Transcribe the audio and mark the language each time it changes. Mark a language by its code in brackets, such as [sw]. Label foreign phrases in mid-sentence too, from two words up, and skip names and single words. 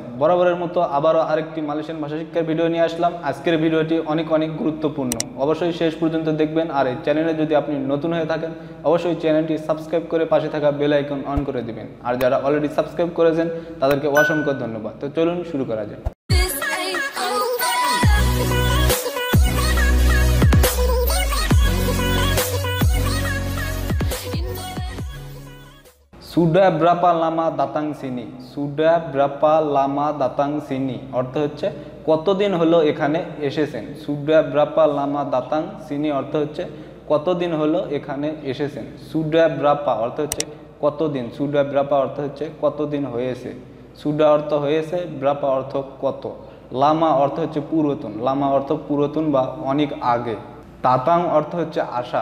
[bn] বরাবরের মতো আবারও আরেকটি মালয়েশিয়ান ভাষা শিক্ষার ভিডিও নিয়ে আসলাম। আজকের ভিডিওটি অনেক গুরুত্বপূর্ণ, অবশ্যই শেষ পর্যন্ত দেখবেন। আর এই চ্যানেলে যদি আপনি নতুন হয়ে থাকেন অবশ্যই চ্যানেলটি সাবস্ক্রাইব করে পাশে থাকা বেল আইকন অন করে দিবেন। আর যারা অলরেডি সাবস্ক্রাইব করেছেন তাদেরকে অসংখ্য ধন্যবাদ। তো চলুন শুরু করা যাক। [ms] Sudah berapa lama datang sini? Sudah berapa lama datang sini? [bn] অর্থ হচ্ছে কতদিন হলো এখানে এসেছেন। [ms] Sudah berapa lama datang sini [bn] অর্থ হচ্ছে কতদিন হলো এখানে এসেছেন। [ms] Sudah berapa [bn] অর্থ হচ্ছে কতদিন। [ms] Sudah berapa [bn] অর্থ হচ্ছে কতদিন হয়েছে। Sudah অর্থ হয়েছে, berapa অর্থ কত। লামা অর্থ হচ্ছে পুরাতন। লামা অর্থ পুরাতন বা অনেক আগে। দাতাং অর্থ হচ্ছে আসা।